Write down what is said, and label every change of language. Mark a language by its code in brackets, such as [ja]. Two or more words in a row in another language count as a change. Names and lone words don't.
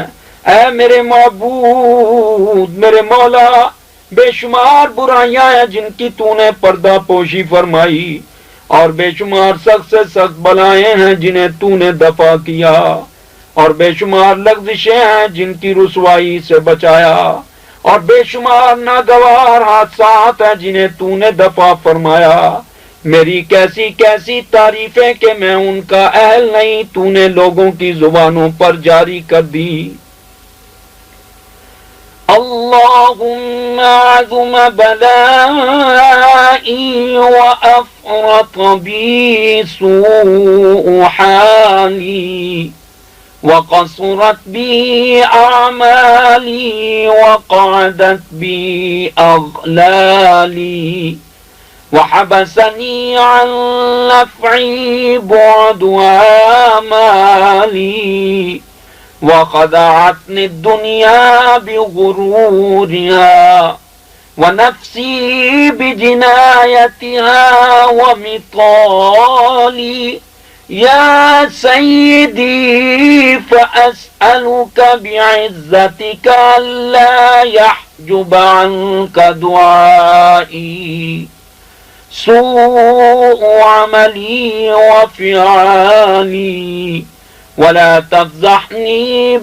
[ur] اے میرے معبود میرے مولا بے شمار برائیاں ہیں جن کی تو نے پردہ پوشی فرمائی اور بے شمار سخت سے سخت بلائیں ہیں جنہیں تو نے دفع کیا اور بے شمار لغزشیں ہیں جن کی رسوائی سے بچایا اور بے شمار ناگوار حادثات ہیں جنہیں تو نے دفع فرمایا۔ میری کیسی کیسی تعریفیں کہ میں ان کا اہل نہیں، تو نے لوگوں کی زبانوں پر جاری کر دی۔ [ar] اللہم عظم بلائی وافرط بی سوء حالی وقصرت بی اعمالی وقعدت بی اغلالی وحبسنی عن نفعی بعد آمالی وخدعتنی الدنیا بغرورها ونفسی بجنایتها ومطالی یا سیدی فأسألك بعزتك ألا يحجب عنك دعائي سوء عملي وفعالي ولا تفضحني